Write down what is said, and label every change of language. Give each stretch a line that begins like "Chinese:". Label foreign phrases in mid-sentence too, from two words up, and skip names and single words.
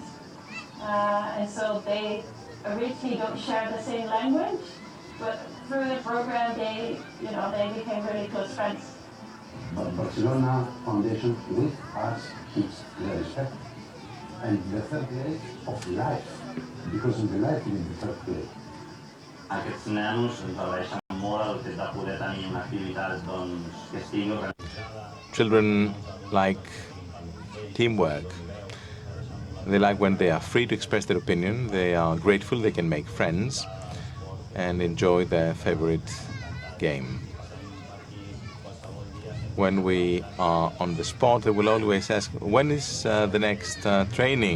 English: And so they originally don't share the same language, but through the program, they became really close friends. But Barcelona Foundation with us keeps the respect and the third grade of life, because in the life in the third grade.
Catalan: Aquests nanos ens agraeixen molt el fet de poder tenir una activitat que estigui organitzada.
English: Children like teamwork. They like when they are free to express their opinion. They are grateful they can make friends and enjoy their favorite game. When we are on the spot, they will always ask, when is the next training?